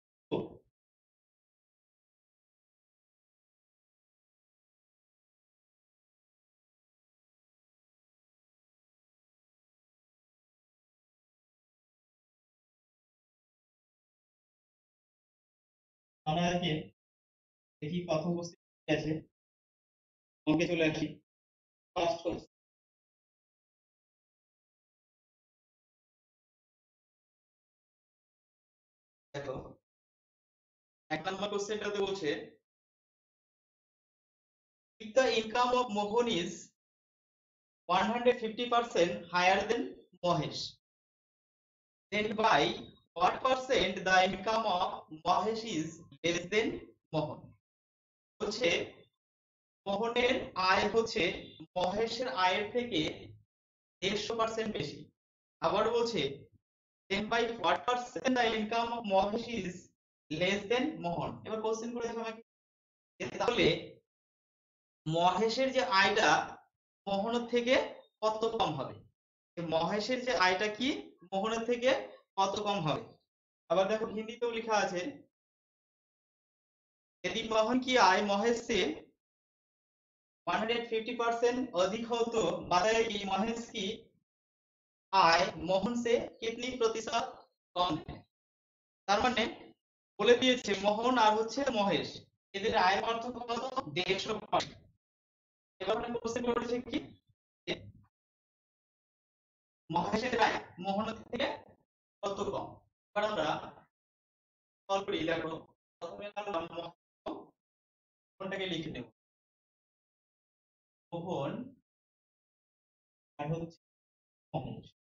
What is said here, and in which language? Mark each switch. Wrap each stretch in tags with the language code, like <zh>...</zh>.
<bn>তো আমরা আজকে দেখি কত উপস্থিত আছে, অঙ্কে চলে আসি। ফার্স্ট কোশ্চেন দেখো, 1 নম্বর কোশ্চেনটাতে বলছে</bn> <en>if the income of Mohan is 150% higher than Mahesh, then by what percent the income of Mahesh is less than Mohan?</en> <bn>বলছে মোহনের আয় হচ্ছে মহেশের আয়ের থেকে 150% বেশি। আবার বলছে</bn> <en>then by what percent the income of Mahesh is less than Mohan।</en> <bn>এবার কোশ্চেন করে দেখো আমাকে, তাহলে মহেশের যে আয়টা মোহনের থেকে কত কম হবে? মহেশের যে আয়টা কি মোহনের থেকে কত কম হবে? আবার দেখো হিন্দিতেও লেখা আছে,</bn> <hi>यदि मोहन की आय महेश से 150% अधिक हो तो बताए कि महेश की आय मोहन से कितनी प्रतिशत कम है।</hi> <bn>তার মানে বলে দিয়েছে মোহন আর হচ্ছে মহেশ এদের আয়ের পার্থক্য কত? 150%। এবার মানে কোশ্চেন করেছে কি যে মহেশের আয় মোহনের থেকে কত কম। এবার আমরা সলভ করি। দেখো প্রথমে আমরা মোহনটাকে লিখে নেব, মোহন আর হচ্ছে মহেশ।</bn>